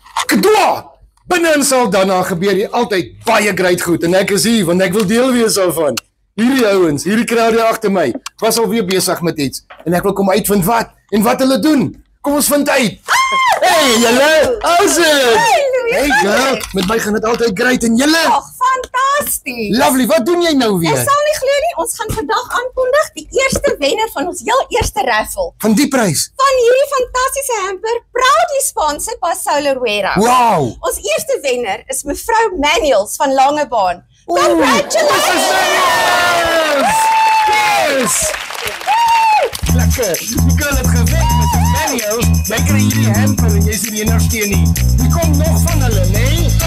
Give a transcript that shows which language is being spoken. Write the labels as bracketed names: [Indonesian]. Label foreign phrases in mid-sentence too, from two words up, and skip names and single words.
[Afrikaans] Kedwa! Binne in Saldanha gebeur hier altyd baie great goed en ek is hier want ek wil deel wees daarvan. Hierdie ouens, hierdie crowd hier agter my, was alweer besig met iets en ek wil kom uitvind wat en wat hulle doen. Kom ons vind uit. Hey julle, [English] how's it? Hey girl, [Afrikaans] met my gaan dit altyd great en julle? Ag, fantasties. Lovely, wat doen jy nou Jy weer? sal nie glo nie, ons gaan vandag aankondig die eerste wenner van ons heel eerste raffle. Van die prys? Van hierdie fantastiese hamper, [English] proudly sponsored by Solar Warehouse. [Afrikaans] Wow! Ons eerste wenner is mevrou Manuels van Langebaan. Congratulations! Yes! Lekker! Die girl het gewek met die Manuel. Jy kry hierdie hamper en jy is die enigste een nie. Die kom nog van hulle, nee?